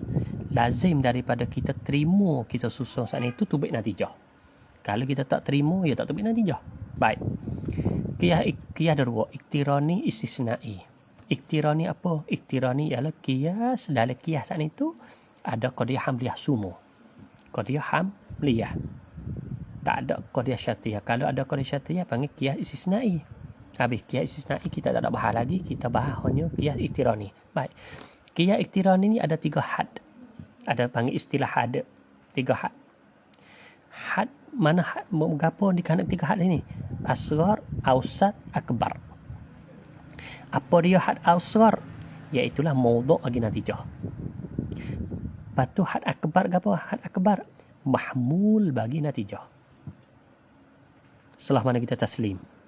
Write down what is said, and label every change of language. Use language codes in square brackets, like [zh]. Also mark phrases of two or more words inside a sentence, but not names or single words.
[ms] Lazim daripada kita terima kita susun saat itu tubik natijah. Kalau kita tak terima, ya tak tubik natijah. Baik. Qiyas ada 2. Iktirani, istisnai. Iktirani apa? Iktirani ialah qiyas, dalam qiyas saat itu ada qadiyah hamliyah sumu. Qadiyah hamliyah. Tak ada qadiyah syartiyah. Kalau ada qadiyah syartiyah panggil qiyas istisnai. Habis qiyas istisnai kita tak ada bahas lagi, kita bahas hanya qiyas iktirani. Baik. Qiyas iktirani ni ada 3 had. Ada panggil istilah had. 3 had. Had mana had berapa di kanan 3 had ini? Asghar, awsat, akbar. Apa dia had asghar? Iaitulah maudhu' bagi natijah. Patu had akbar apa? Had akbar mahmul bagi natijah. Setelah mana kita taslim.